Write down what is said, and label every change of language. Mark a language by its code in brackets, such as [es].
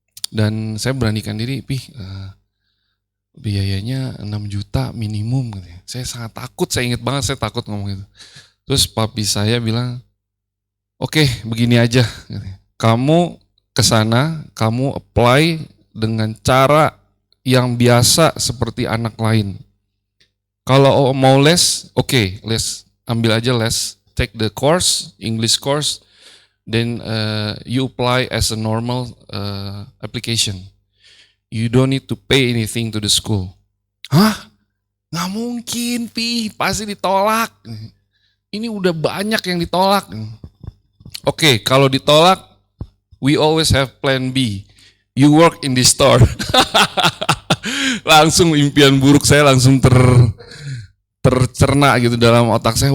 [id] Dan saya beranikan diri, Pi, biayanya 6 juta minimum. Saya sangat takut, saya ingat banget saya takut ngomong itu. Terus papi saya bilang, oke, begini aja. Kamu ke sana, kamu [en] apply [id] dengan cara yang biasa seperti anak lain. Kalau mau les, oke, les, ambil aja les, [en] take the course, English course, then you apply as a normal application. You don't need to pay anything to the school. [id] Hah? Nggak mungkin, Pi, pasti ditolak. Ini udah banyak yang ditolak. Oke, kalau ditolak, [en] we always have plan B. You work in the store. [id] Langsung impian buruk saya langsung tercerna gitu dalam otak saya.